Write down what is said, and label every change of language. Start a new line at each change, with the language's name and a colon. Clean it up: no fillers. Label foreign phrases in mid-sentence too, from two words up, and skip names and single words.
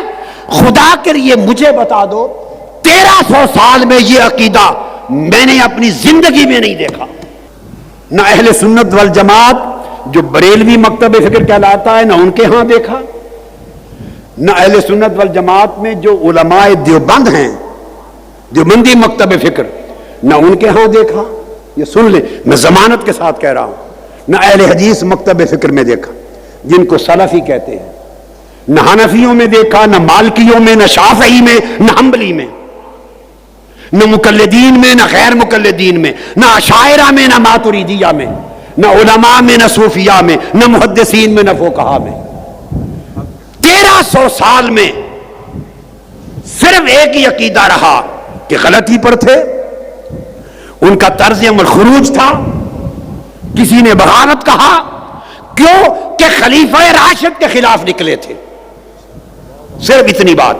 Urdu: خدا کے لیے مجھے بتا دو، 1300 سال میں یہ عقیدہ میں نے اپنی زندگی میں نہیں دیکھا، نہ اہل سنت والجماعت جو بریلوی مکتب فکر کہلاتا ہے، نہ ان کے ہاں دیکھا، نہ اہل سنت والجماعت میں جو علماء دیوبند ہیں، دیوبندی مکتب فکر، نہ ان کے ہاں دیکھا، یہ سن لیں، میں ضمانت کے ساتھ کہہ رہا ہوں، نہ اہل حدیث مکتب فکر میں دیکھا جن کو سلفی کہتے ہیں، نہ حنفیوں میں دیکھا، نہ مالکیوں میں، نہ شافعی میں، نہ حنبلی میں، نہ مقلدین میں، نہ غیر مقلدین میں، نہ اشاعرہ میں، نہ ماتریدیہ میں، نہ علماء میں، نہ صوفیاء میں، نہ محدثین میں، نہ فقہاء میں. 1300 سال میں صرف ایک ہی عقیدہ رہا کہ غلطی پر تھے. ان کا طرز عمل خروج تھا. کسی نے بغاوت کہا، کیوں کہ خلیفہ راشد کے خلاف نکلے تھے، صرف اتنی بات.